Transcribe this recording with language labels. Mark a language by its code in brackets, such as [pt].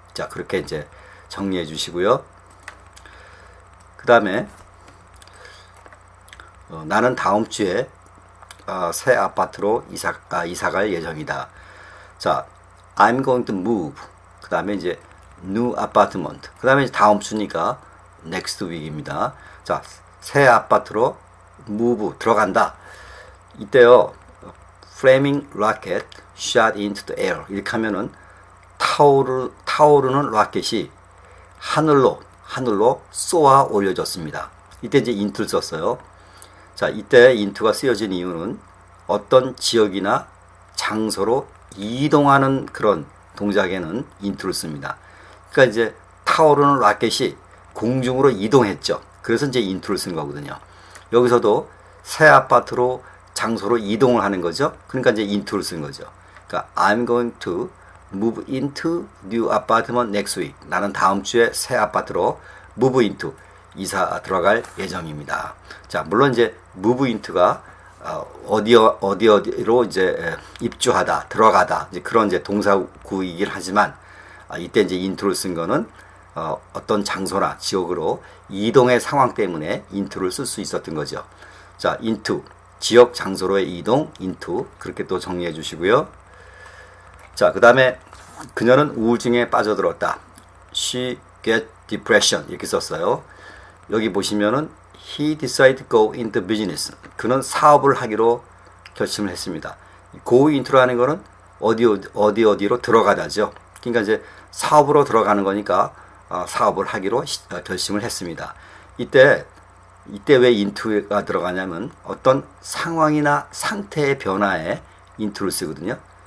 [ko] 자, 그렇게 이제 정리해 주시고요. 그 다음에 나는 다음 주에 새 아파트로 이사 갈 예정이다. [en] 자, I'm going to move. [ko] 그 다음에 이제 [en] new apartment. [ko] 그 다음에 다음 주니까 next week입니다. 자, 새 아파트로 move 들어간다. 이때요, [en] flaming rocket shot into the air. [ko] 이렇게 하면은 타오르는 로켓이 하늘로 쏘아 올려졌습니다. 이때 이제 into를 썼어요. 자, 이때 into가 쓰여진 이유는 어떤 지역이나 장소로 이동하는 그런 동작에는 into를 씁니다. 그러니까 이제 타오르는 로켓이 공중으로 이동했죠. 그래서 이제 into를 쓴 거거든요. 여기서도 새 아파트로 장소로 이동을 하는 거죠. 그러니까 이제 into를 쓴 거죠. 그러니까 [en] I'm going to move into new apartment next week. [ko] 나는 다음 주에 새 아파트로 move into 이사 들어갈 예정입니다. 자, 물론 이제 move into가 어디로 이제 입주하다, 들어가다, 이제 그런 이제 동사구이긴 하지만 이때 이제 into를 쓴 거는 어떤 장소나 지역으로 이동의 상황 때문에 into를 쓸 수 있었던 거죠. 자, into 지역 장소로의 이동, into 그렇게 또 정리해 주시고요. 자, 그 다음에 그녀는 우울증에 빠져들었다. [en] She get depression [ko] 이렇게 썼어요. 여기 보시면은 [en] he decided to go into business. [ko] 그는 사업을 하기로 결심을 했습니다. go into라는 거는 어디로 들어가다죠. 그러니까 이제 사업으로 들어가는 거니까 사업을 하기로 결심을 했습니다. 이때 왜 into가 들어가냐면 어떤 상황이나 상태의 변화에 into를 쓰거든요.